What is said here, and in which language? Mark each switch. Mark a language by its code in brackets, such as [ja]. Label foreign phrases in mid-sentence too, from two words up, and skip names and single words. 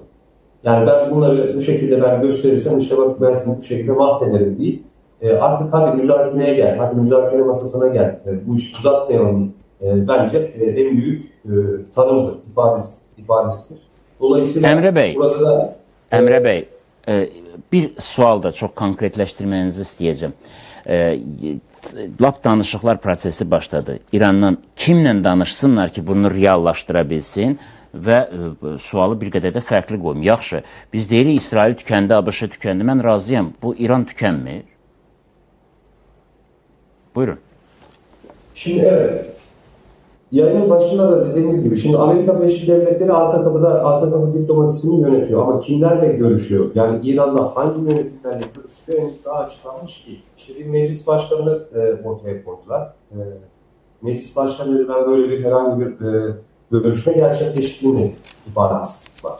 [tr] Yani ben bunları bu şekilde gösterirsem işte bak ben sizi bu şekilde mahvederim değil. Artık hadi müzakereye gel, hadi müzakere masasına gel. Bu işi uzatmayalım bence en büyük tanımdır, ifadesidir. Dolayısıyla Emre Bey, burada da [az] Emre Bey, bir sual da çok konkretləşdirməyinizi istəyəcəm. Lap danışıqlar prosesi başladı. İrandan kimlə danışsınlar ki, bunu reallaşdıra bilsin və sualı bir qədər də fərqli qoyum. Yaxşı, biz deyirik İsrail tükəndi, ABŞ tükəndi. Mən razıyam. Bu İran tükənmir. Buyurun. [tr] Şimdi evet, yayının başında da dediğimiz gibi, şimdi Amerika Birleşik Devletleri arka kapı diplomasisini yönetiyor ama kimlerle görüşüyor? Yani İran'da hangi yönetimlerle görüşüyor henüz daha açıklanmış değil. İşte bir meclis başkanını ortaya koydular. Meclis başkanı dedi, ben böyle bir herhangi bir görüşme gerçekleştiğini ifadesi var.